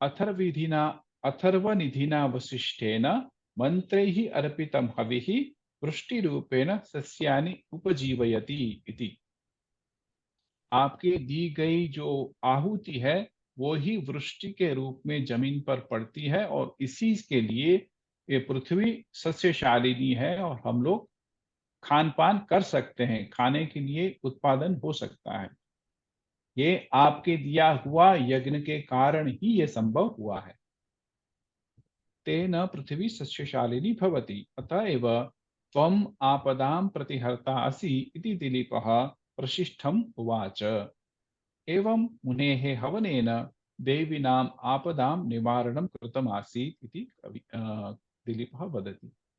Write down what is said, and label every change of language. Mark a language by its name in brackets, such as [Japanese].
[Sanskrit] अथर्वनिधिना वसिष्ठेन मंत्रैः अर्पितं हविः वृष्टिरूपेण सस्यानि उपजीवयति इति। [Hindi] आपके दी गई जो आहुति है वो ही वृष्टि के रूप में जमीन पर पड़ती है और इसी के लिए ये पृथ्वी सस्यशालिनी है और हम लोग खान पान कर सकते हैं, खाने के लिए उत्पादन हो सकता है। ये आपके दिया हुआ यज्ञ के कारण ही ये संभव हुआ है। [Sanskrit] तेन पृथ्वी सस्यशालिनी भवति अतएव त्वम् आपदां प्रतिहर्ता असि इति दिलीपः प्रशिष्ठम् उवाच। एवं मुनेः हवनेन देवीनाम् आपदां निवारणं कृतमासीत् इति दिलीपः वदति।